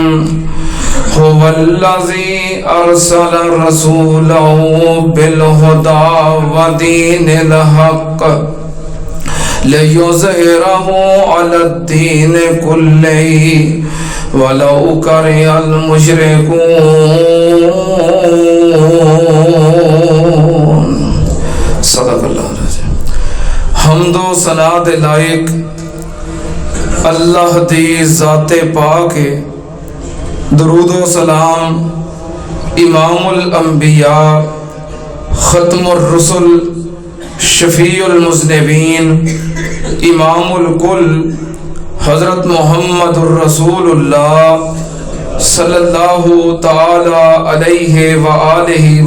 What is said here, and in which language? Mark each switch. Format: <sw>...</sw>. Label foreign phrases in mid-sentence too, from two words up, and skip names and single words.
<ar>هو الذي أرسل رسوله بالهدى ودين الحق ليظهره على الدين كله ولو كره المشركون. صدق الله العظيم.</ar> <pa>حمد و ثنا دے لائق اللہ دی ذاتے پاک ہے. درود و سلام</pa> <ar>إمام الأنبياء خاتم الرسل شفيع المذنبين إمام الكل حضرت محمد رسول الله صلى الله تعالى عليه وآله وسلم</ar> <pa>دی ذاتے گرامی تھے۔ حضرات,</pa>